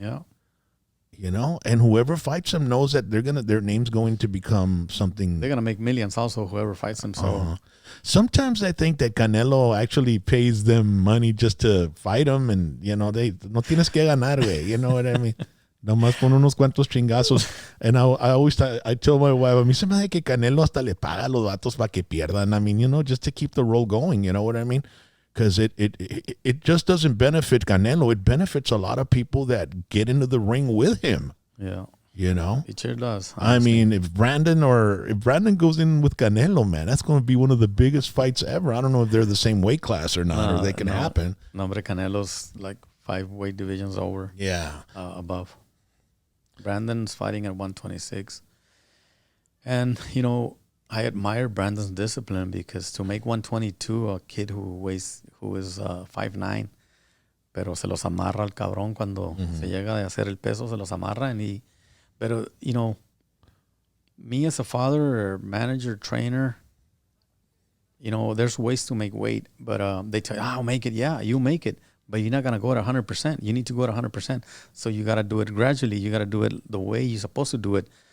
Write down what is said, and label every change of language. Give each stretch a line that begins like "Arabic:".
English: Yeah. And whoever fights him knows that their name's going to become something. They're gonna make millions also, whoever fights them. So sometimes I think that Canelo actually pays them money just to fight him, and they
Spanish: no tienes que ganar, güey.
English: You know what I mean?
Spanish: Nomás pon unos cuantos chingazos.
English: And I tell my wife,
Spanish: a mí se me hace que Canelo hasta le paga a los vatos para que pierdan.
English: I mean, just to keep the roll going. You know what I mean? Because it just doesn't benefit Canelo. It benefits a lot of people that get into the ring with him. Yeah. It sure does. Honestly. I mean, if Brandon goes in with Canelo, man, that's going to be one of the biggest fights ever. I don't know if they're the same weight class or not, or they can happen. No, but Canelo's like 5 weight divisions over. Yeah. Above. Brandon's fighting at 126. And, I admire Brandon's discipline, because to make 122, a kid who is 5'9",
Spanish: pero se los amarra al cabrón cuando se llega a hacer el peso, se los amarra.
English: Pero, you know, me as a father or manager, trainer, you know, there's ways to make weight, but they tell you, I'll make it. Yeah, you make it, but you're not going to go at 100%. You need to go at 100%. So you got to do it gradually. You got to do it the way you're supposed to do it.